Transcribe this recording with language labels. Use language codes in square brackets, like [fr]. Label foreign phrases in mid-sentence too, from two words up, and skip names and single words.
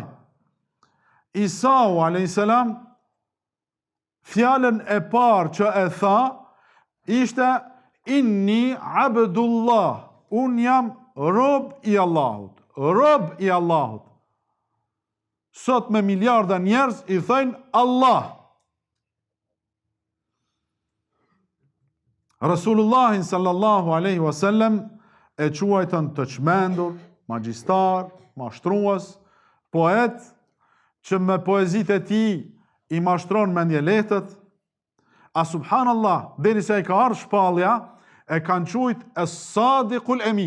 [sq] Isau a.s. fjalën e parë që e tha ishte [ar] إني عبد الله, [sq] unë jam rob i Allahut, rob i Allahut. Sot me miliarda njerëz i thënë Allah. Rasulullahin [ar] صلى الله عليه وسلم [sq] e quajtën të çmendur, magjistar, mashtrues, poet, që me poezitë e tij i mashtron mendje lehtët. A subhanallah, derisa e ka ardhur shpallja, e kanë quajt [ar] الصادق الأمين.